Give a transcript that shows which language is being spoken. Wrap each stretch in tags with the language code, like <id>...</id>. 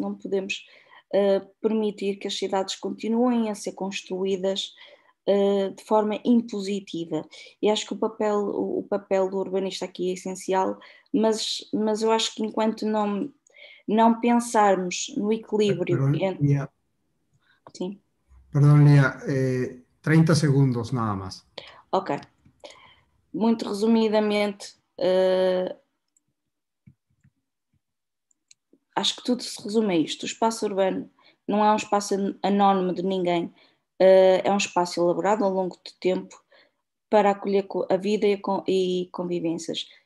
<pt>Não podemos permitir que as cidades continuem a ser construídas de forma impositiva. E acho que o papel do urbanista aqui é essencial, mas eu acho que enquanto não pensarmos no equilíbrio entre... Sim.</pt> <es>Perdón, Lía, 30 segundos nada más.</es> <pt>Ok. Muito resumidamente, acho que tudo se resume a isto. O espaço urbano não é um espaço anónimo de ninguém, é um espaço elaborado ao longo do tempo para acolher a vida e convivências.</pt>